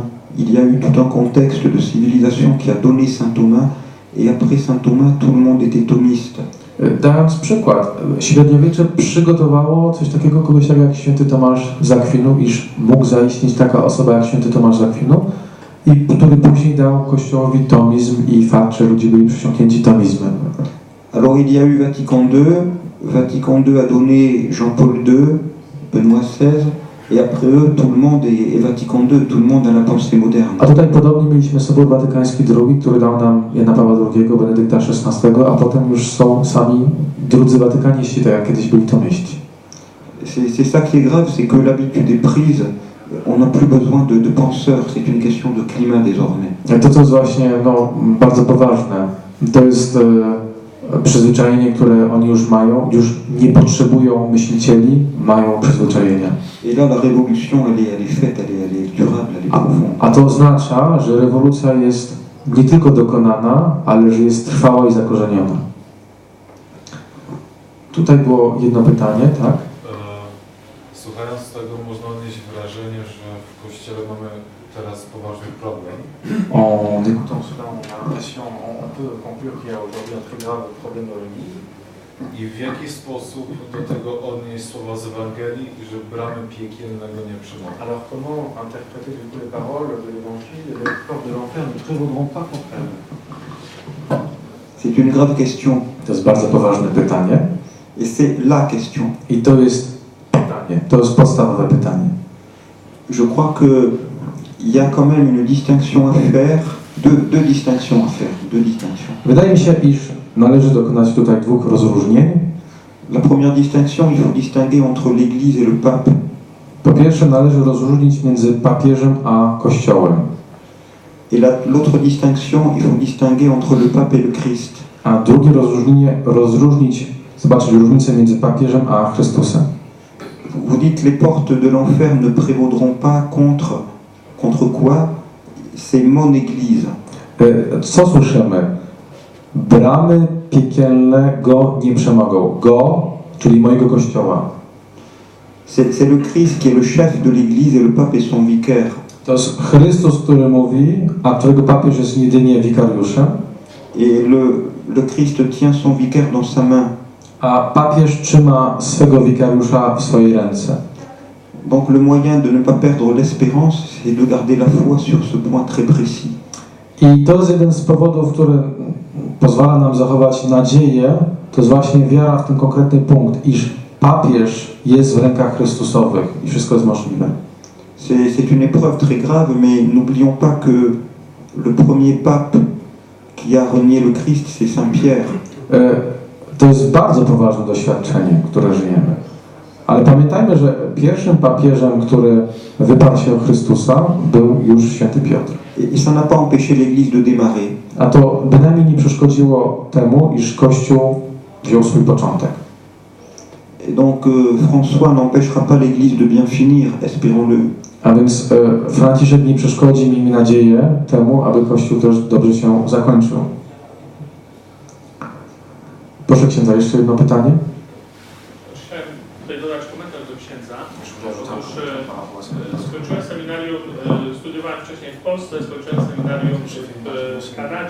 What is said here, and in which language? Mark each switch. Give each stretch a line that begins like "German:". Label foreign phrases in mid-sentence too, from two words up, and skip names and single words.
French: Il y a eu tout un contexte de civilisation qui a donné saint Thomas, et après saint Thomas, tout le monde était thomiste.
Polish: Dając przykład, średniowiecze przygotowało coś takiego kogoś jak święty Tomasz z Akwinu, iż mógł zaistnieć taka osoba jak święty Tomasz z Akwinu, i który później dał Kościołowi tomizm i fakt, że ludzie byli przysiągnięci tomizmem.
French: Alors il y a eu Vatican II. Vatican II a donné Jean-Paul II, Benoît XVI, et après eux, tout le monde, et Vatican II, tout le monde a la pensée moderne.
Polish: A tutaj podobnie mieliśmy Sobór Watykański II, który dał nam Jana Pawła II, Benedykta XVI, a potem już są sami drudzy watykaniści, tak jak kiedyś byli tomiści.
French: C'est ça qui est grave, c'est que l'habitude est prise. On n'a plus besoin de penseurs, c'est une question de climat désormais.
Polish: To, co jest właśnie bardzo poważne, to jest przyzwyczajenie, które oni już mają, już nie potrzebują myślicieli, mają przyzwyczajenia.
French: Et là, la révolution, elle est faite, elle est durable, elle est profonde.
Polish: A to oznacza, że rewolucja jest nie tylko dokonana, ale że jest trwała i zakorzeniona. Tutaj było jedno pytanie, tak? Słuchając tego, można odnieść wrażenie, że w Kościele mamy teraz poważny problem.
French: En écoutant cela, on a l'impression, on peut conclure qu'il y a aujourd'hui un très grave problème dans l'Église.
Polish: I w jaki sposób do tego odnieść słowa z Ewangelii, że bramy piekielnego nie przemogą?
French: Alors comment interpréter du coup les paroles de l'Évangile et les portes de l'enfer ne prévaudront pas contre elles? C'est une grave question.
Polish: To jest bardzo poważne pytanie.
French: Et c'est la question.
Polish: I to jest pytanie, to jest podstawowe pytanie.
French: Je crois qu'il y a quand même une distinction à faire, deux distinctions à faire, deux distinctions.
Polish: Wydaje mi się, iż należy dokonać tutaj dwóch rozróżnień.
French: La première distinction, il faut distinguer entre l'Église et le pape.
Polish: Po pierwsze, należy rozróżnić między papieżem a Kościołem.
French: Et l'autre distinction, il faut distinguer entre le pape et le Christ.
Polish: A drugie rozróżnić, zobaczyć różnicę między papieżem a Chrystusem.
French: Vous dites les portes de l'enfer ne prévaudront pas contre quoi? C'est mon Église.
Polish: Co słyszymy? Bramy piekielne go nie przemogą. Go, czyli mojego Kościoła.
French: C'est le Christ qui est le chef de l'Église et le pape est son vicaire.
Polish: To jest Chrystus, który mówi, a którego papież jest jedynie wikariuszem.
French: Et le Christ tient son vicaire dans sa main.
Polish: A papież trzyma swego wikariusza w swojej ręce.
French: Donc le moyen de ne pas perdre l'espérance, c'est de garder la foi sur ce point très précis.
Polish: I to jest jeden z powodów, który pozwala nam zachować nadzieję, to jest właśnie wiara w ten konkretny punkt, iż papież jest w rękach Chrystusowych i wszystko jest możliwe.
French: C'est une épreuve très grave, mais n'oublions pas que le premier pape qui a renié le Christ, c'est Saint Pierre.
Polish: To jest bardzo poważne doświadczenie, które żyjemy. Ale pamiętajmy, że pierwszym papieżem, który wyparł się o Chrystusa, był już święty Piotr.
French: Et ça n'a pas empêché l'Église de démarrer.
Polish: A to bynajmniej nie przeszkodziło temu, iż Kościół wziął swój początek.
French: Et donc François n'empêchera pas l'Église de bien finir, espérons-le.
Polish: A więc Franciszek nie przeszkodzi, miejmy nadzieję, temu, aby Kościół też dobrze się zakończył. Proszę księdza, jeszcze jedno pytanie. Chciałem tutaj dodać komentarz do księdza. Otóż skończyłem seminarium, studiowałem wcześniej w Polsce, skończyłem seminarium w Kanadzie.